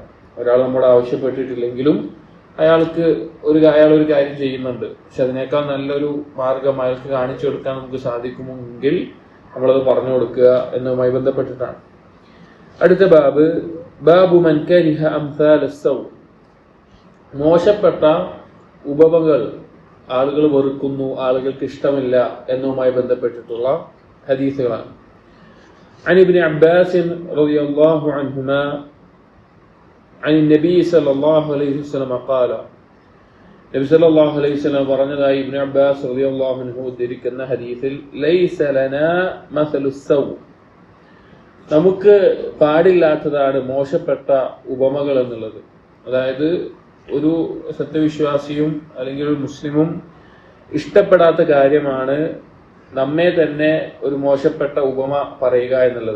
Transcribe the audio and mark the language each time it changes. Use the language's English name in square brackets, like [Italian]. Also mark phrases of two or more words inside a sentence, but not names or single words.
[Malayalam] ഒരാൾ നമ്മോട് ആവശ്യപ്പെട്ടിട്ടില്ലെങ്കിലും അയാൾ ഒരു കാര്യം ചെയ്യുന്നുണ്ട്, പക്ഷെ അതിനേക്കാൾ നല്ലൊരു മാർഗം അയാൾക്ക് കാണിച്ചു കൊടുക്കാൻ നമുക്ക് സാധിക്കുമെങ്കിൽ നമ്മളത് പറഞ്ഞു കൊടുക്കുക എന്നതുമായി ബന്ധപ്പെട്ടിട്ടാണ്. അടുത്ത ബാബ്, [Arabic] باب من كره أمثال السوء, [Malayalam] മോശപ്പെട്ട ഉപമകൾ ആളുകൾ വെറുക്കുന്നു, ആളുകൾക്ക് ഇഷ്ടമില്ല എന്നതുമായി ബന്ധപ്പെട്ടിട്ടുള്ള ഹദീസുകളാണ്. [Arabic] عن ابن عباس رضي الله عنهما عن النبي صلى الله عليه وسلم قال, [Malayalam] നബി [Arabic] صلى الله عليه وسلم [Malayalam] പറഞ്ഞതായി ഇബ്നു അബ്ബാസ് [Arabic] رضي الله عنه [Malayalam] ഉദ്ധരിക്കുന്ന ഹദീസിൽ, [Arabic] ليس لنا مثل السوء, [Malayalam] നമുക്ക് പാടില്ലാത്തതാണ് മോശപ്പെട്ട ഉപമകൾ എന്നുള്ളത്. അതായത് ഒരു സത്യവിശ്വാസിയും അല്ലെങ്കിൽ ഒരു മുസ്ലിമും ഇഷ്ടപ്പെടാത്ത കാര്യമാണ് നമ്മെ തന്നെ ഒരു മോശപ്പെട്ട ഉപമ പറയുക എന്നുള്ളത്.